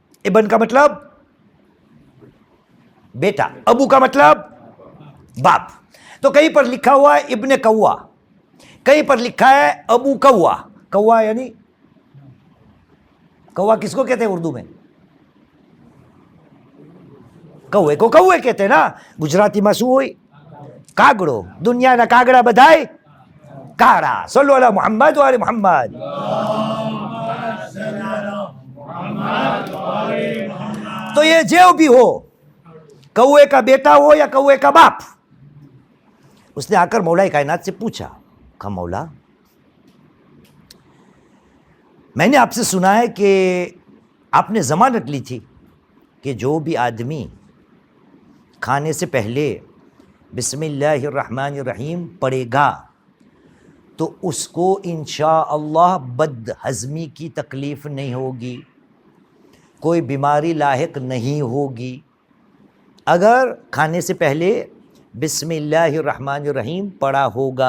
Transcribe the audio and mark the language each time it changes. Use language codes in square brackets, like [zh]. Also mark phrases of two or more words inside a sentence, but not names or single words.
[ur] ابن کا مطلب بیٹا، ابو کا مطلب باپ. تو کہیں پر لکھا ہوا ہے ابن کوا، کہیں پر لکھا ہے ابو کوا. کوا یعنی کوا کس کو کہتے ہیں اردو میں؟ کوے کو کوے کہتے ہیں نا. گجراتی میں [gu] શું હોય؟ કાગડો. દુનિયાના કાગડા બધાય કાળા. [ar] صلوا على محمد وآل محمد. [ur] تو یہ جو بھی ہو، کوے کا بیٹا ہو یا کوے کا باپ، اس نے آ کر مولا کائنات سے پوچھا، کہا مولا میں نے آپ سے سنا ہے کہ آپ نے ضمانت لی تھی کہ جو بھی آدمی کھانے سے پہلے [ar] بسم اللہ الرحمن الرحیم [ur] پڑھے گا تو اس کو انشاءاللہ بد ہضمی کی تکلیف نہیں ہوگی، کوئی بیماری لاحق نہیں ہوگی اگر کھانے سے پہلے [ar] بسم اللہ الرحمن الرحیم [ur] پڑھا ہوگا.